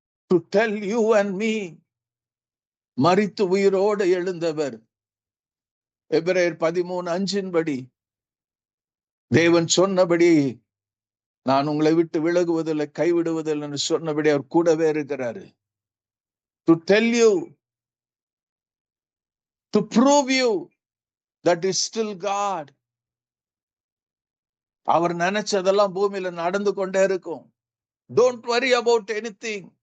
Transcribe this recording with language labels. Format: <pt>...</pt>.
<en>to tell you and me.</en> <ta>மரித்து உயிரோடு எழுந்தவர். எபிரேயர் 13:5 தேவன் சொன்னபடி, நான் உங்களை விட்டு விலகுவதில்லை, கைவிடுவதில்லை சொன்னபடி அவர் கூடவே இருக்கிறாரு.</ta> <en>to tell you, to prove you that is still God.</en> <ta>அவர் நினைச்சதெல்லாம் பூமியில நடந்து கொண்டே இருக்கும்.</ta> <en>don't worry about anything.</en>